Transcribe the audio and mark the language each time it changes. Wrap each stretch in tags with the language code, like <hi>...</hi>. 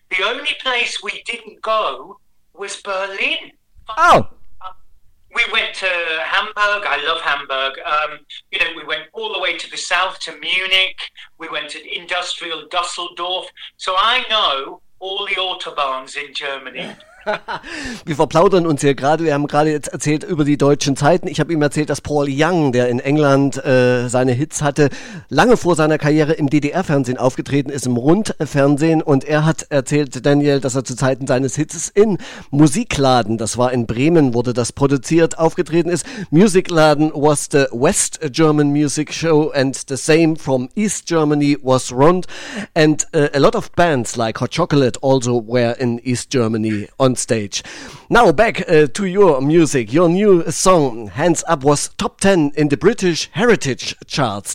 <en>The only place we didn't go was Berlin. Oh! We went to Hamburg. I love Hamburg. We went all the way to the south, to Munich. We went to industrial Düsseldorf. So I know all the Autobahns in Germany.</en> <de>Wir verplaudern uns hier gerade. Wir haben gerade jetzt erzählt über die deutschen Zeiten. Ich habe ihm erzählt, dass Paul Young, der in England seine Hits hatte, lange vor seiner Karriere im DDR-Fernsehen aufgetreten ist, im Rundfernsehen. Und er hat erzählt, Daniel, dass er zu Zeiten seines Hits in Musikladen, das war in Bremen, wurde das produziert, aufgetreten ist.</de> <en>Musikladen was the West German music show and the same from East Germany was Rund. And a lot of bands like Hot Chocolate also were in East Germany on stage. Now back to your music. Your new song, Hands Up, was top 10 in the British Heritage Charts.</en>